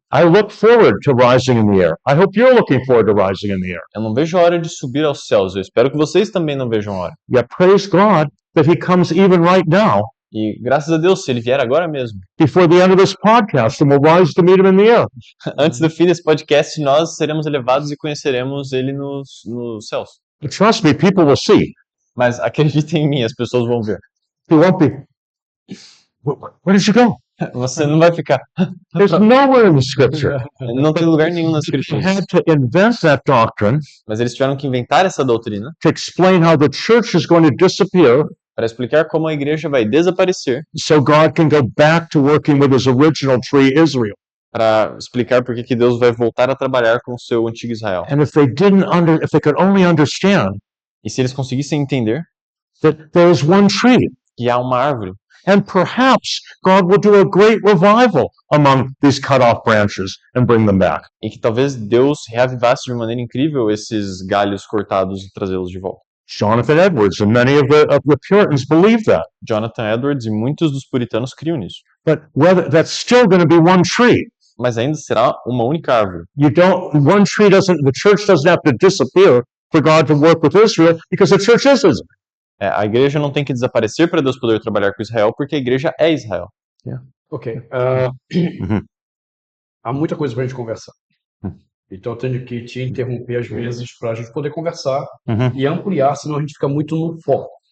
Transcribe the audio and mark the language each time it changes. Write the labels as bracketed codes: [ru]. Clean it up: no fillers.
[en] I look forward to rising in the air. I hope you're looking forward to rising in the air. [pt] Eu não vejo a hora de subir aos céus. Eu espero que vocês também não vejam a hora. [en] Yet praise God that he comes even right now [pt] E graças a Deus, se ele vier agora mesmo. [en] before the end of this podcast and we'll rise to meet him in the air. [pt] Antes do fim desse podcast, nós seremos elevados e conheceremos ele nos céus. [en] But trust me, people will see. [pt] Mas acreditem em mim, as pessoas vão ver. [en] He won't be. Where did you go? [pt] Você não vai ficar. [en] There's nowhere in the scripture. [pt] Não tem lugar nenhum nas [en] They [pt] escrituras. [en] had to invent that doctrine [pt] Mas eles tiveram que inventar essa doutrina [en] to explain how the church is going to disappear [pt] para explicar como a igreja vai desaparecer, [en] so God can go back to working with his original tree, Israel. [pt] para explicar por que Deus vai voltar a trabalhar com o seu antigo Israel. [en] And if they could only understand [pt] E se eles conseguissem entender [en] that there is one tree, [pt] que há uma árvore, [en] and perhaps God will do a great revival among these cut off branches and bring them back. [pt] e que talvez Deus reavivasse de maneira incrível esses galhos cortados e trazê-los de volta. [en] Jonathan Edwards and many of the Puritans believe that. [pt] Jonathan Edwards e muitos dos puritanos criam nisso. [en] But whether that's still going to be one tree. [pt] Mas ainda será uma única árvore. [en] The church doesn't have to disappear for God to work with Israel because the church is Israel. [pt] A igreja não tem que desaparecer para Deus poder trabalhar com Israel, porque a igreja é Israel. [en] Ok. [pt] Há muita coisa para a gente conversar. Então eu tenho que te interromper às vezes para a gente poder conversar e ampliar, senão a gente fica muito no foco.